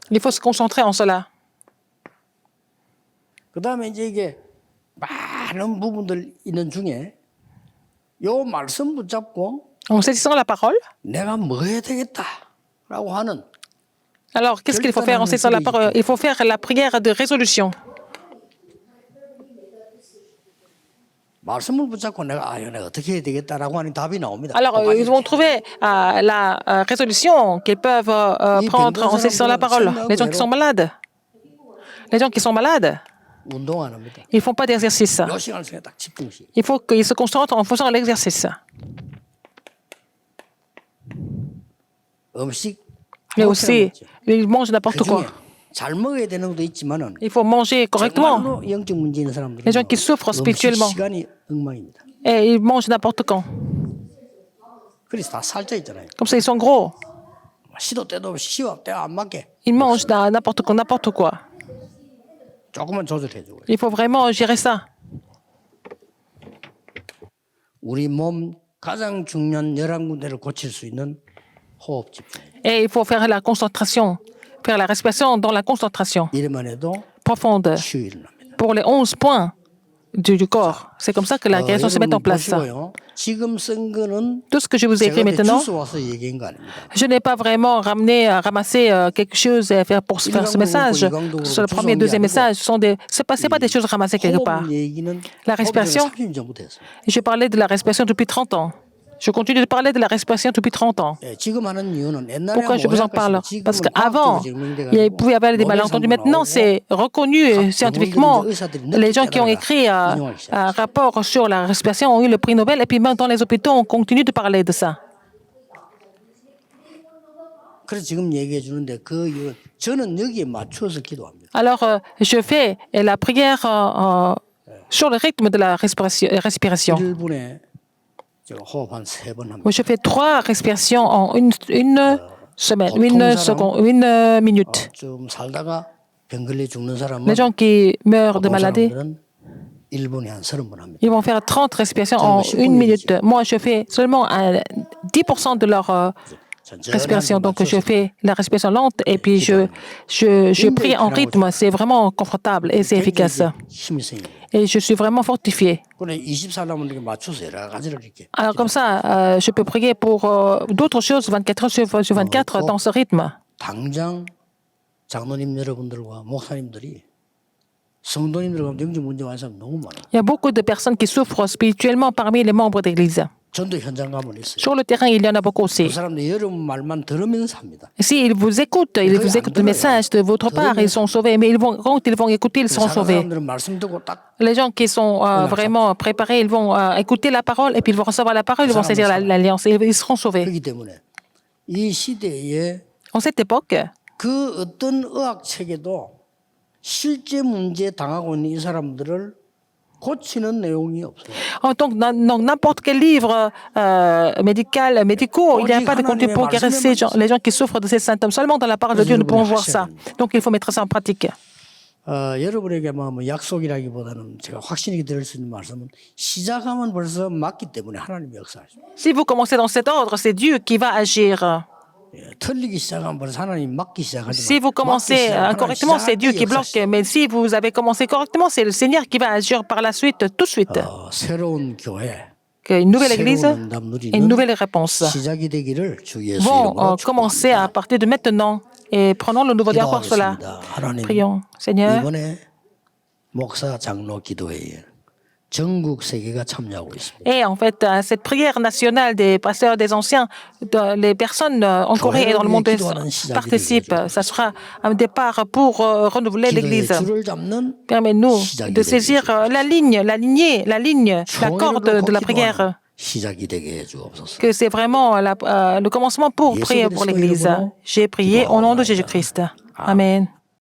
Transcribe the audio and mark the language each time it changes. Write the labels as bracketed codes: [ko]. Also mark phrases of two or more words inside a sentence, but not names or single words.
[fr] Il faut se concentrer en cela. [ko] 그 다음에 이제 이게 많은 부분들 있는 중에 요 말씀 붙잡고 [fr] En saisissant la parole, [ko] 내가 뭐 해야 되겠다라고 하는 [fr] alors qu'est-ce qu'il faut faire en saisissant la parole? Il faut faire la prière de résolution. [ko] 말씀을 붙잡고 내가 내가 어떻게 해야 되겠다라고 하는 답이 나옵니다. [fr] Alors ils vont trouver la résolution qu'ils peuvent prendre en saisissant la parole. Les gens qui sont malades. Les gens qui sont malades, [ko] 운동 안 합니다. [fr] ils ne font pas d'exercice. [ko] 몇 시간 전에 딱 집중시. [fr] Il faut qu'ils se concentrent en faisant l'exercice. [ko] 음식 [fr] Mais aussi, ils mangent n'importe quoi. [ko] 잘 먹어야 되는 것도 있지만은 [fr] Il faut manger correctement. [ko] 정말로 영적 문제 있는 사람들은 [fr] Les gens qui souffrent spirituellement. [ko] 시간이 엉망입니다. [fr] Et ils mangent n'importe quand. [ko] 그래서 다 살쪄 있잖아요. [fr] Comme ça, ils sont gros. [ko] 시도 때도 없이 시와 때 안 맞게 [fr] Ils mangent n'importe quoi, n'importe quoi. [ko] 조금만 조절해주고. [fr] Il faut vraiment gérer ça. [ko] 우리 몸 가장 중요한 11군데를 고칠 수 있는 호흡 집중. [fr] Et il faut faire la concentration, faire la respiration dans la concentration [ko] 이래만 해도 [fr] profonde [ko] 치유 일어납니다. [fr] pour les 11 points du corps. C'est comme ça que la guérison se met en place. [ko] 보시고요. 지금 쓴 거는 [fr] Tout ce que je vous ai écrit [ko] 제가 [fr] maintenant, [ko] 주워 와서 얘기한 거 아닙니다. [fr] je n'ai pas vraiment ramasser quelque chose et faire pour faire ce message. Sur le premier et deuxième message, c'est pas des choses ramassées quelque part. [ko] 호흡 얘기는 [fr] La respiration, [ko] 30년 전부터 했어요. [fr] je parlais de la respiration depuis 30 ans. Je continue de parler de la respiration depuis 30 ans. [ko] 예, 지금 하는 이유는 옛날에 [fr] Pourquoi je vous en parle? Parce qu'avant, il pouvait y avoir des malentendus. Maintenant, c'est reconnu scientifiquement. Les gens qui ont écrit un rapport sur la respiration ont eu le prix Nobel. Et puis même dans les hôpitaux, on continue de parler de ça. [ko] 그래서 지금 얘기해 주는데 그 이유 저는 여기에 맞춰서 기도합니다. [fr] Alors, je fais la prière sur le rythme de la respiration. [ko] 1분에 제가 호흡 한 3번 합니다. [fr] Je fais 3 respirations en une semaine, une seconde, une minute. [ko] 좀 살다가 병 걸려 죽는 사람은 [fr] Les gens qui meurent de [ko] 보통 [fr] maladie, [ko] 사람들은 1분에 한 30번 합니다. [fr] ils vont faire 30 respirations en une minute. Moi, je fais seulement 10% de leur respiration. Donc, je fais la respiration lente et puis je prie en rythme. C'est vraiment confortable et c'est efficace. [ko] 힘이 생겨요. [fr] Et je suis vraiment fortifié. [ko] 그래 24살라면 이렇게 맞춰서 여러 가지를 이렇게. [fr] Alors, comme ça, je peux prier pour d'autres choses 24 heures sur 24 dans ce rythme. [ko] 당장 장로님 여러분들과 목사님들이 성도님들과 영적 문제 많은 사람 너무 많아요. [fr] Il y a beaucoup de personnes qui souffrent spirituellement parmi les membres d'Église. [ko] 전도 현장 가면 있어요. [fr] Sur le terrain, il y en a beaucoup aussi. [ko] 그 사람들 여러분 말만 들으면서 합니다. [fr] S'ils vous écoutent, ils vous écoutent le message de votre part, ils sont sauvés. Mais quand ils vont écouter, ils seront sauvés. [ko] 사람들은 말씀 듣고 딱 [fr] Les gens qui sont vraiment préparés, ils vont écouter la parole et puis ils vont recevoir la parole, ils vont saisir l'alliance et ils seront sauvés. [ko] 그렇기 때문에 이 시대에 [fr] En cette époque, [ko] 그 어떤 의학 체계도 실제 문제 당하고 있는 이 사람들을 고치는 내용이 없어요. [fr] donc dans n'importe quel livre médicaux, il n'y a pas de contenu pour guérir les gens qui souffrent de ces symptômes. Seulement dans la parole de Dieu, nous pouvons voir ça. Donc il faut mettre ça en pratique. [ko] 여러분에게 뭐 약속이라기보다는 제가 확신이 들을 수 있는 말씀은 시작하면 벌써 맞기 때문에 하나님이 역사하십니다. [fr] Si vous commencez dans cet ordre, c'est Dieu qui va agir. [ko] 틀리기 시작하면 벌써 하나님 막기 시작하지만 [fr] Si vous commencez incorrectement, c'est Dieu qui bloque. Mais si vous avez commencé correctement, c'est le Seigneur qui va agir par la suite, tout de suite. [ko] 새로운 교회, [fr] Une nouvelle église [ko] 새로운 응답 [fr] et une [ko] 누리는 [fr] nouvelle réponse [ko] 시작이 되기를 주 예수 [fr] vont [ko] 이름으로 [fr] commencer à partir de maintenant. Et prenons le nouveau dialogue pour cela. [ko] 기도하겠습니다. 하나님 [fr] Prions. Seigneur, [ko] 이번에 목사 장로 기도회에 전국 세계가 참여하고 있습니다. [fr] Et en fait, cette prière nationale des pasteurs des anciens, les personnes en Corée et dans le monde participent. Ça sera un départ pour renouveler l'Église. [ko] 기도의 줄을 잡는 [fr] Permets-nous [ko] 시작이 [fr] de [ko] 되게 [fr] saisir la ligne, la lignée, la corde de la prière. [ko] 시작이 되게 해주옵소서. [fr] Que c'est vraiment le commencement pour prier pour l'Église. J'ai prié au nom de Jésus-Christ. Amen.